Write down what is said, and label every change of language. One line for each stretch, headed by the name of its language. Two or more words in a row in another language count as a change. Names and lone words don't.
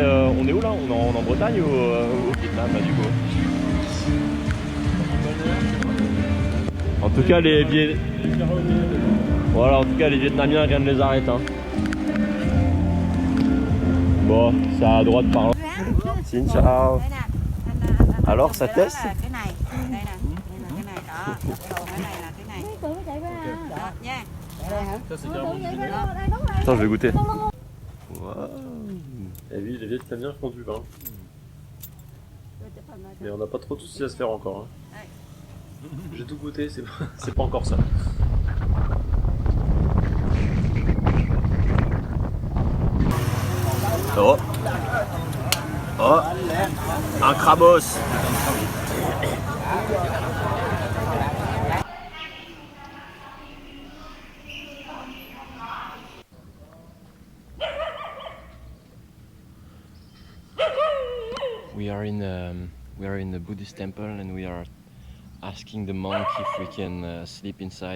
French: On est où là? On est en Bretagne ou au Vietnam là, du coup? En tout cas, voilà, en tout cas, les Vietnamiens, rien ne les arrête. Hein. Bon, c'est à droite par là.
Vietnamese: Xin chào.
French: Alors, ça teste?
Vietnamese: Cái này, đây nè, cái này đó, cái này là cái này. Đó nha.
French: Attends, je vais goûter. Wow. Et oui, les Vietnamiens font du vin. Mais on n'a pas trop de soucis à se faire encore. Hein. J'ai tout goûté, c'est pas encore ça. Oh, oh, un crabos.
English: We are in the Buddhist temple and we are asking the monk if we can sleep inside.